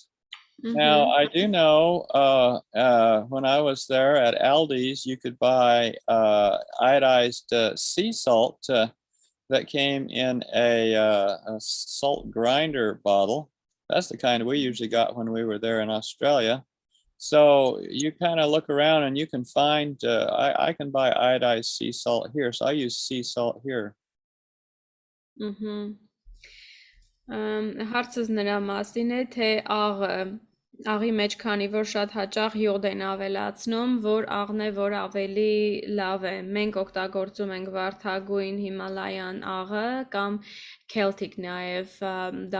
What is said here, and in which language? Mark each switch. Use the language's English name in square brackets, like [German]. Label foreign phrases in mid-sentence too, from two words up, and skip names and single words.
[English] Now, I do know when I was there at Aldi's, you could buy iodized sea salt that came in a salt grinder bottle. That's the kind we usually got when we were there in Australia. So you kind of look around and you can find, I can buy iodized sea salt here. So I use sea salt here. [Armenian] Հարցս նրա մասին է, թե աղի մեջ քանի որ շատ հաճախ յոդ են ավելացնում, որ աղն է, որ ավելի լավ է։ Մենք օգտագործում ենք վարդագույն Հիմալայան աղը կամ Celtic նաև, դա